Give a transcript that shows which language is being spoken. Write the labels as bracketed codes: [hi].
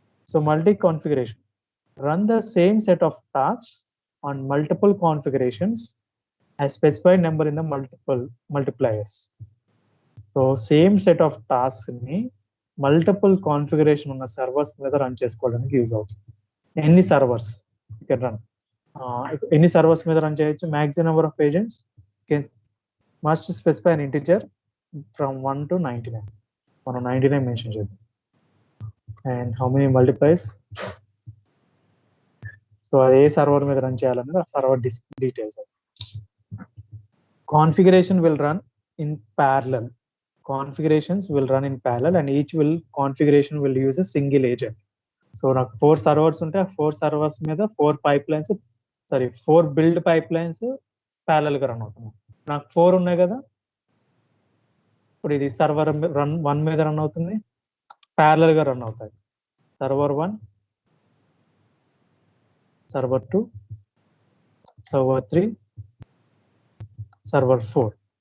[te] So multi configuration [en] run the same set of tasks on multiple configurations as specified number in the multipliers. [te] So same set of task ని multiple configuration ఉన్న servers మీద run చేసుకోవడానికి use అవుతుంది. ఎన్ని servers ఇక్కడ run ఎన్ని servers మీద run చేయొచ్చు? [en] Maximum number of agents must specify an integer from 1 to 99. [te] మనం 99 మెన్షన్ చేద్దాం. [en] and how many multiplies, [te] so అది ఏ సర్వర్ మీద రన్ చేయాలనేది ఆ server details. [en] Configuration will run in parallel. Configurations will run in parallel and each configuration will use a single agent. [te] So నాకు 4 servers ఉంటే ఆ 4 servers మీద 4 build pipe lines parallel గా run అవుతున్నాయి. నాకు 4 ఉన్నాయి కదా, ఇప్పుడు ఇది సర్వర్ 1 మీద రన్ అవుతుంది, ప్యారలల్ గా రన్ అవుతాయి. Server 1, server 2, server 3, server 4.